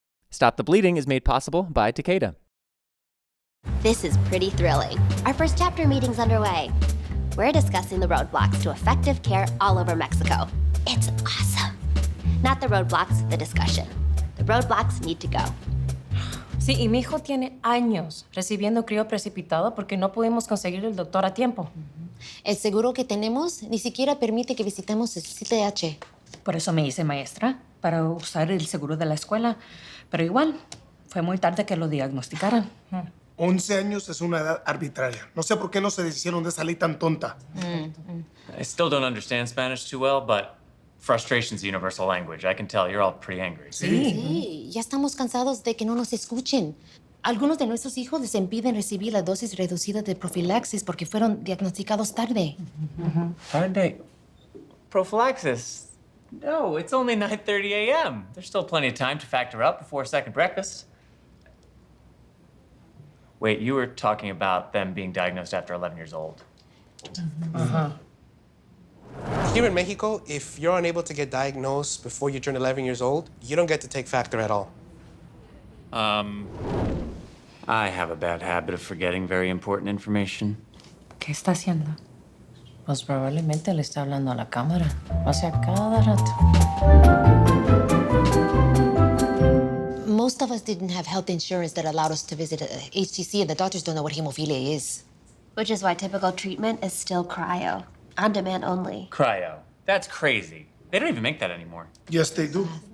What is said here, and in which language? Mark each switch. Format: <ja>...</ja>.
<en>Stop the Bleeding is made possible by Takeda. This is pretty thrilling. Our first chapter meeting's underway. We're discussing the roadblocks to effective care all over Mexico. It's awesome. Not the roadblocks, the discussion. The roadblocks need to go.</en> <es>Sí, y mi hijo tiene años recibiendo crío precipitado porque no pudimos conseguir el doctor a tiempo. El seguro que tenemos ni siquiera permite que visitemos el CTH. Por eso me hice maestra, para usar el seguro de la escuela. Pero igual, fue muy tarde que lo diagnosticaran. 11 años es una edad arbitraria. No sé por qué no se deshicieron de esa ley tan tonta.</es> <en>I still don't understand Spanish too well, but frustration's a universal language. I can tell you're all pretty angry. Sí, ya estamos cansados de que no nos escuchen. Algunos de nuestros hijos les impiden recibir la dosis reducida de profilaxis porque fueron diagnosticados tarde. Tarde? Prophylaxis? No, it's only 9:30 a.m. There's still plenty of time to factor up before second breakfast. Wait, you were talking about them being diagnosed after 11 years old. Here in Mexico, if you're unable to get diagnosed before you turn 11 years old, you don't get to take factor at all. I have a bad habit of forgetting very important information.</en> <es>¿Qué está haciendo? Pues probablemente le está hablando a la cámara. O sea, cada rato.</es> <en>Most of us didn't have health insurance that allowed us to visit a HTC, and the doctors don't know what hemophilia is. Which is why typical treatment is still cryo. On demand only. Cryo. That's crazy. They don't even make that anymore. Yes, they do.</en>